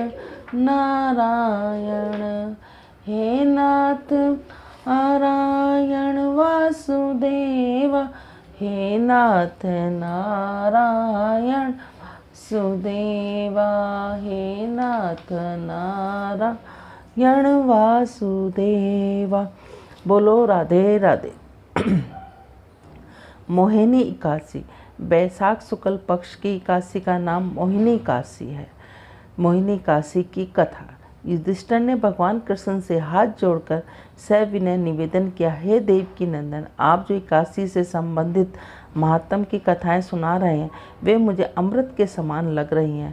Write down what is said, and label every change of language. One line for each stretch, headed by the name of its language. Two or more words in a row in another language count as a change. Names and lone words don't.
Hindi: नारायण हे नाथ नारायण वासुदेवा हे नाथ नारायण वासुदेवा हे नाथ नारायण वासुदेवा। बोलो राधे राधे। मोहिनी एकादशी, बैसाख शुक्ल पक्ष की एकादशी का नाम मोहिनी एकादशी है। मोहिनी एकादशी की कथा। युधिष्ठिर ने भगवान कृष्ण से हाथ जोड़कर सविनय निवेदन किया, हे देवकी नंदन, आप जो एकादशी से संबंधित महात्म की कथाएं सुना रहे हैं वे मुझे अमृत के समान लग रही हैं।